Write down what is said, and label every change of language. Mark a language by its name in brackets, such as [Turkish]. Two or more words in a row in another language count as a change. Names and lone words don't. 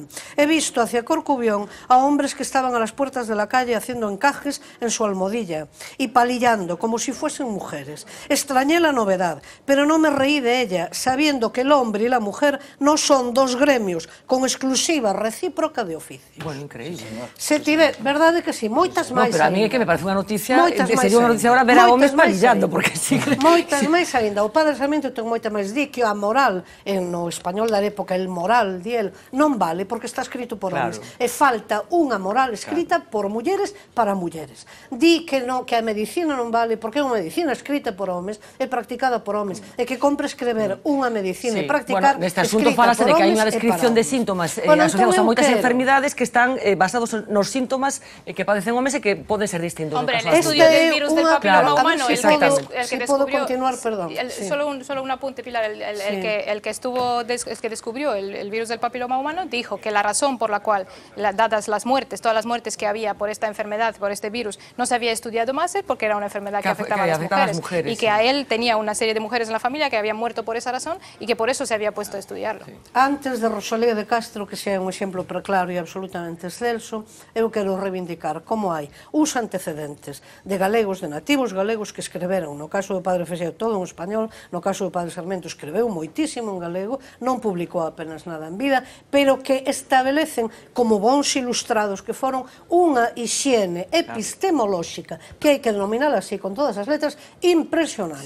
[Spanish] He visto hacia Corcubión a hombres que estaban a las puertas de la calle haciendo encajes en su almohadilla y palillando como si fuesen mujeres. Extrañé la novedad, pero no me reí de ella, sabiendo que el hombre y la mujer no son dos gremios con exclusiva recíproca de oficio. Bueno, increíble. [Galician] Se tiver, verdade que sí, moitas máis. Pero a mí é que me parece unha noticia, sería unha noticia ahora ver a homes palillando, porque sí. Moitas máis ainda. O padre Sarmiento ten moita máis di que a moral no español da época, el moral, di el, non vale porque está escrito por homes. E falta unha moral escrita por mulleres para mulleres. Di que a medicina non vale porque é unha medicina escrita por homes e practicada por homes. E que compre escrever unha medicina e practicar neste asunto falase de que hai unha descripción de síntomas asociados a moitas enfermidades que están basados nos síntomas que padecen homes e que poden ser distintos. [Spanish] Hombre, el estudio del virus del papiloma humano, el que descubrió... Solo un apunte, Pilar, el que descubrió el virus del papiloma humano dijo que la razón por la cual, dadas las muertes, todas las muertes que había por esta enfermedad, por este virus, no se había estudiado más es porque era una enfermedad que afectaba a las mujeres y que a él tenía una serie de mujeres en la familia que habían muerto por esa razón y que por eso se había puesto a estudiarlo. [Galician] Antes de Rosalía de Castro, que sea un exemplo preclaro e absolutamente excelso, eu quero reivindicar como hai uns antecedentes de galegos, de nativos galegos que escreveron, no caso do padre Feixóo todo en español, no caso do padre Sarmiento escreveu moitísimo en galego, non publicou apenas nada en vida, pero que establecen como bons ilustrados que foron unha hixiene epistemolóxica, que hai que denominar así con todas as letras, impresionante.